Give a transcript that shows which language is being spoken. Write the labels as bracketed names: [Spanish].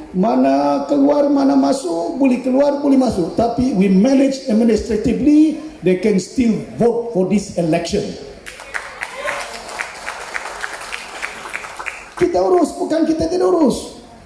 [Malay] Mana keluar, mana masuk, boleh keluar, boleh masuk. [English] Tapi we manage administratively. They can still vote for this election. [Malay] Kita urus, bukan kita tidak urus.